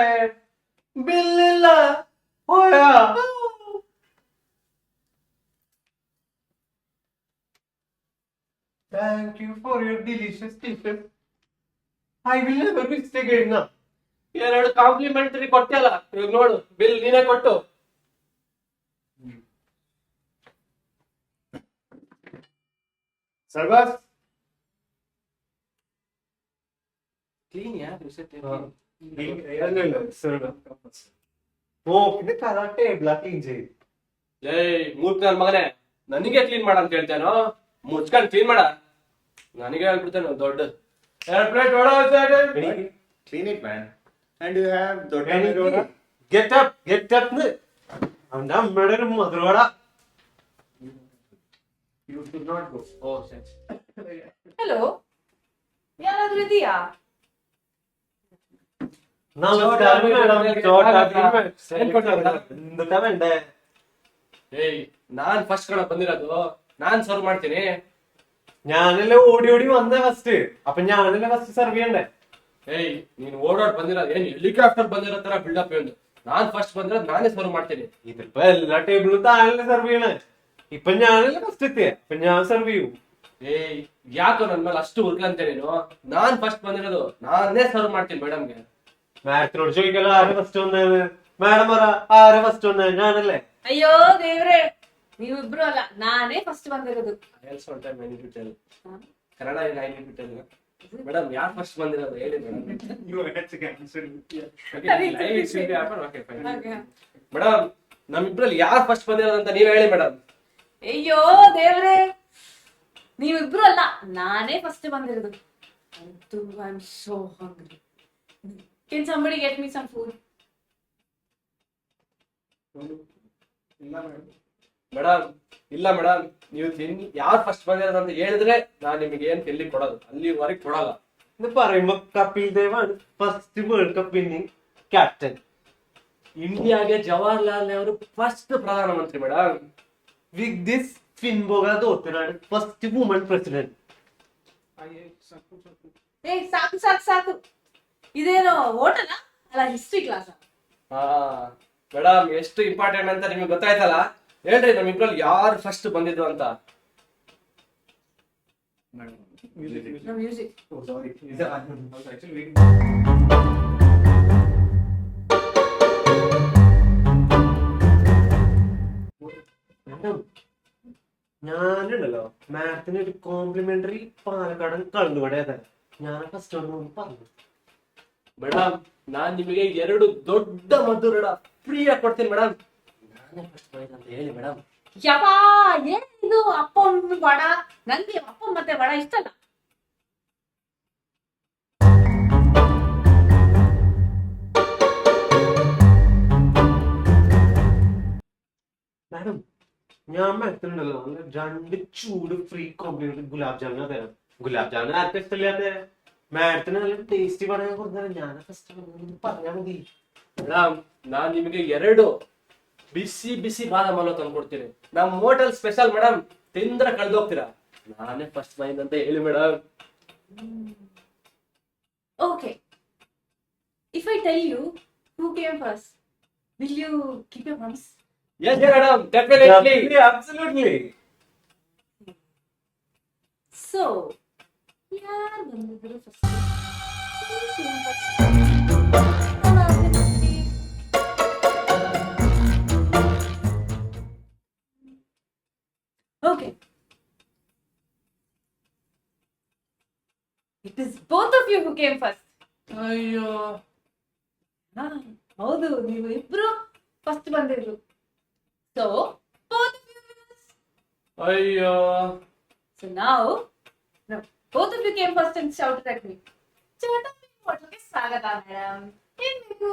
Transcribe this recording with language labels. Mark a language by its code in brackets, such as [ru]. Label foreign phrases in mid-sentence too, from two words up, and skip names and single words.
[kn] ಬಿಲ್ ಇಲ್ಲ. [ml] പോയാ? [en] Thank you for your delicious dishes. I will never mistake again now. [kn] 2 ಕಾಂಪ್ಲಿಮೆಂಟರಿ ಕೊಟ್ಟಲ್ಲ, ಇವಾಗ ನೋಡು ಬಿಲ್ ನೀನೇ ಕೊಟ್ಟು. Sarvas? ಕ್ಲೀನ್ ಯಾರು [ml] പിന്നെ കഥ ടേബിളാ ക്ലീൻ ചെയ്യും. [kn] ಏಯ್ ಮೂರ್ತಿ ನನ್ ಮಗನೇ, ನನಗೆ ಕ್ಲೀನ್ ಮಾಡ ಅಂತ ಹೇಳ್ತೇನೋ? ಮುಚ್ಕೊಂಡು ಕ್ಲೀನ್ ಮಾಡ. ನನಗೆ ಹೇಳ್ಬಿಡ್ತೇನೆ ದೊಡ್ಡ 2 ಪ್ಲೇಟ್ ವಡ. [en] Clean it, man. And you have Dodda. Get up [ml] അവന്റെ അമ്മയുടെ ഒരു മധുരവട. [en] You should not go. [kn] ಓ ಸರಿ. ಹಲೋ, ಯಾರಾದ್ರೂ ಇದೆಯಾ? [ml] നമസ്കാരം മേഡം. എന്തുട്ടാ വേണ്ടേ? [kn] ಏಯ್ ನಾನ್ ಫಸ್ಟ್ ಕಣ ಬಂದಿರೋದು, ನಾನ್ ಸರ್ವ್ ಮಾಡ್ತೀನಿ. [ml] ഞാനല്ലേ ഓടി ഓടി വന്നേ ഫസ്റ്റ്, അപ്പൊ ഞാനല്ലേ [en] first serve [ml] ചെയ്യണ്ടേ? [kn] ಏಯ್ ನೀನ್ ಓಡಾಡ್ ಬಂದಿರೋದು ಏನ್ ಹೆಲಿಕಾಪ್ಟರ್ ಬಂದಿರೋ ತರ ಬಿಲ್ಡಪ್ ಏನು? ನಾನ್ ಫಸ್ಟ್ ಬಂದಿರೋದು ನಾನೇ ಸರ್ವ್ ಮಾಡ್ತೀನಿ. [ml] ഇതിപ്പോ എല്ലാ ടേബിളും താഴെ സർവ് ചെയ്യണേ. ഇപ്പൊ ഞാനല്ലേ ഫസ്റ്റ് എത്തിയേ, അപ്പൊ ഞാൻ സർവ് ചെയ്യൂ. [kn] ಏಯ್ ಯಾಕೋ ನನ್ ಮೇಲೆ ಅಷ್ಟು ಉರ್ಕಂತೆ ನೀನು? ನಾನ್ ಫಸ್ಟ್ ಬಂದಿರೋದು, ನಾನೇ ಸರ್ವ್ ಮಾಡ್ತೀನಿ ಮೇಡಮ್ಗೆ. [ml] മാഡത്തിനോട് ചോദിക്കല്ലോ ആരെ ഫസ്റ്റ് വന്നേന്ന്. മാഡം പറ ആരെ ഫസ്റ്റ് വന്നേ? ഞാനല്ലേ. [kn] ಅಯ್ಯೋ ದೇವ್ರೆ, ನೀವಿಬ್ರು ಅಲ್ಲ, ನಾನೇ ಫಸ್ಟ್ ಬಂದಿರೋದು. ಕನ್ನಡ ಮೇಡಮ್ ಯಾರು ಫಸ್ಟ್ ಬಂದಿರೋದು ಹೇಳಿ ಮೇಡಮ್. ಮೇಡಮ್ ನಮ್ಮಿಬ್ರಲ್ಲಿ ಯಾರು ಫಸ್ಟ್ ಬಂದಿರೋದು ಅಂತ ನೀವ್ ಹೇಳಿ ಮೇಡಮ್. ಅಯ್ಯೋ ದೇವ್ರೆ, ನೀವಿಬ್ರು ಅಲ್ಲ, ನಾನೇ ಫಸ್ಟ್ ಬಂದಿರೋದು. [en] I am so hungry. Can somebody get me some food? [kn] ಮೇಡಮ್ ಇಲ್ಲ ಮೇಡಮ್, ನೀವು ತಿನ್ನಿ. ಯಾರು ಫಸ್ಟ್ ಬಂದಿರೋದು ಅಂತ ಹೇಳಿದ್ರೆ ನಾನ್ ನಿಮಗೆ ಏನ್ ತಿನ್ಲಿ ಕೊಡೋದು, ಅಲ್ಲಿವರೆಗೆ ಕೊಡಲ್ಲ. [ml] ഇത് പറയുമ്പോ കപിൽ ദേവാണ് [en] first World Cup winning captain. [kn] ಇಂಡಿಯಾಗೆ ಜವಾಹರ್ಲಾಲ್ ನೆಹರು ಫಸ್ಟ್ ಪ್ರಧಾನಮಂತ್ರಿ ಮೇಡಮ್. [en] with this [ml] ഫിൻബോഗ ധോത്തനാണ് [en] first woman president. [kn] ಏ ಸಾಕು ಸಾಕು ಸಾಕು, ಇದೇನೋ ಹೋಟೆಲ್ ಅಲ್ಲ [en] history class? [kn] ಹಾ ಮೇಡಮ್ ಎಷ್ಟು ಇಂಪಾರ್ಟೆಂಟ್ ಅಂತ ನಿಮ್ಗೆ ಗೊತ್ತಾಯ್ತಲ್ಲ, ಹೇಳ್ರಿ ನಮ್ಮಿಬ್ರಲ್ಲಿ ಯಾರು ಫಸ್ಟ್ ಬಂದಿದ್ರು ಅಂತ. ಮ್ಯೂಸಿಕ್. [en] Oh, sorry. I was actually reading. [ml] മാഡം, ഞാനുണ്ടല്ലോ മാഡത്തിന് ഒരു കോംപ്ലിമെന്ററി പാലക്കാടൻ കള്ളുവട തരാം. ഞാൻ ഫസ്റ്റ് പറഞ്ഞു. [kn] ಮೇಡಮ್ ನಾನ್ ನಿಮಗೆ 2 ದೊಡ್ಡ ಮಧುರಡ ಫ್ರೀ ಆಗಿ ಕೊಡ್ತೀನಿ ಮೇಡಮ್. ನಾನೇ ಫಸ್ಟ್ ಬಂದಿದ್ದು ಅಂತ ಹೇಳಿ ಮೇಡಮ್. ಯಪ್ಪಾ, ಏನಿದು ಅಪ್ಪನ್ ವಡ? ನಂಗೆ ಅಪ್ಪ ಮತ್ತೆ ವಡ ಇಷ್ಟ ಅಲ್ಲ. [ml] മാഡം, ഞാൻ മാഡത്തിനുണ്ടല്ലോ നല്ല 2 ചൂട് [en] free complimentary [ml] ഗുലാബ് ജാമുന തരാം. ഗുലാബ് ജാമുന ആർക്കും ഇഷ്ടമില്ലാത്ത മാഡത്തിന് നല്ല ടേസ്റ്റി പറയാൻ കൊടുത്താൽ ഞാൻ ഫസ്റ്റ് പറഞ്ഞാൽ മതി. [kn] ಮೇಡಮ್ ನಾನ್ ನಿಮಗೆ 2 ಬಿಸಿ ಬಿಸಿ ಬಾದಾಮ್ ಹಲ್ವಾ ತಂದ್ಕೊಡ್ತೀನಿ. ನಮ್ [en] hotel special [kn] ಮೇಡಮ್, ತಿಂದ್ರೆ ಕಳ್ದೋಗ್ತೀರಾ. ನಾನೇ ಫಸ್ಟ್ ಬಂದಿದ್ದು ಅಂತ ಹೇಳಿ ಮೇಡಮ್. [en] Okay. If I tell you who came first, will you keep your promise? Yes madam, definitely. Absolutely. So, [kn] ಯಾರು ಬಂದಿದ್ರು ಫಸ್ಟ್? [en] Okay. It is both of you who came first. [kn] ಅಯ್ಯೋ, ಹೌದು, ನೀವು ಇಬ್ರು ಫಸ್ಟ್ ಬಂದಿದ್ರು. [en] So, both of you winners. [kn] ಅಯ್ಯೋ. [en] So now, both of you came first and shouted at me. [kn] Chota Beef Hotel ಗೆ ಸ್ವಾಗತ ಮೇಡಮ್. ಏನ್ ಬೇಕು?